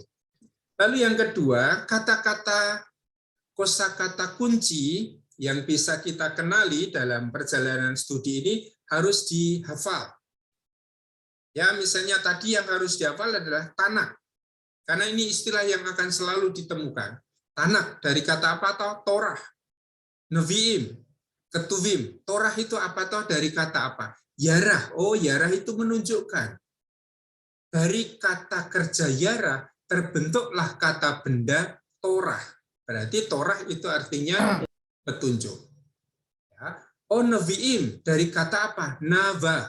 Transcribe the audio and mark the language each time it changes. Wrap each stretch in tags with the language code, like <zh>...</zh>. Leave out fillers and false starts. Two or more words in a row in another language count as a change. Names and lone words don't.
<id>Lalu yang kedua, kata-kata kosakata kunci yang bisa kita kenali dalam perjalanan studi ini harus dihafal. Ya, misalnya tadi yang harus dihafal adalah tanah. Karena ini istilah yang akan selalu ditemukan. Tanah dari kata apa toh? Torah. Nevi'im, ketuvim. Torah itu apa toh? Dari kata apa? Yarah. Oh, yarah itu menunjukkan. Dari kata kerja yarah terbentuklah kata benda Torah. Berarti Torah itu artinya petunjuk. Ya. Oh, nevi'im dari kata apa? Nava.</id>